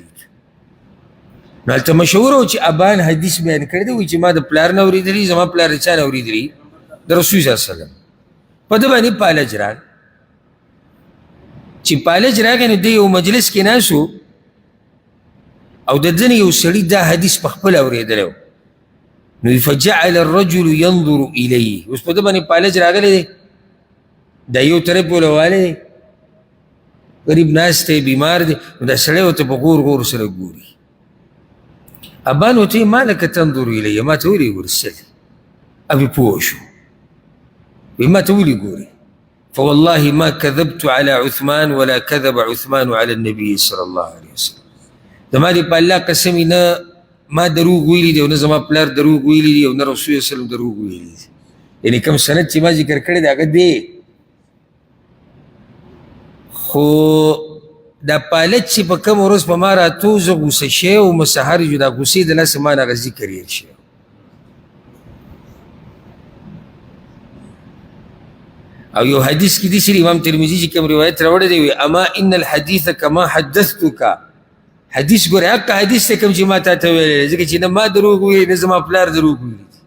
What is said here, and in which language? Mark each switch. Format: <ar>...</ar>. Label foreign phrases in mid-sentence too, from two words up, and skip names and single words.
<ps>نو هلته مشهوره وه چې ابان حدیث بیان کړی دی، وایي چې ما د پلار نه اورېدلي، زما پلار د چا نه اورېدلي؟ د رسول صلی الله علیه وسلم. په ده باندې پالج راغی. چې پالج راغی نو دی یو مجلس کې ناست و او د ده نه یو سړي دا حدیث په خپله اورېدلی و.</ps> <ar>نو فجعل الرجل ينظر الیه.</ar> <ps>اوس په ده باندې پالج راغلی دی، دا یو طرف ولوالی دی، غریب ناست دی، بیمار دی. نو دا سړی ورته په غور غور سره ګوري. ابان ورته</ps> <ar>ما لک تنظر الیه،</ar> <ps>ما ته ولې ګورې څه دی؟ ابي پوه شو، وایي ما ته ولې ګورې؟</ps> <ar>فوالله ما كذبت على عثمان ولا كذب عثمان على النبي صلى الله عليه وسلم.</ar> <ps>زما دې په الله قسم نه ما دروغ ویلي دی او نه زما پلار دروغ ویلي دی او نه رسول الله وسلم دروغ ویلي دی. یعنې کوم سند چې ما ذکر کړی دی هغه دی. خو دا پالت چې په کوم ورځ په ما راتو زه غوسه شوی وم سهار جو دا غوسې د لاسه ما نه هغه ذکر هېر شوی او یو حدیث کې داسې امام ترمذي چې کوم روایت راوړی دی وي</ps> <ar>اما ان الحدیث کما حدثتک</ar> <ps>حدیث ګورې حق حدیث ته کوم چې ما تا ته ویلی ځکه چې نه ما دروغ ویلي نه زما پلار دروغ ویلي</ps>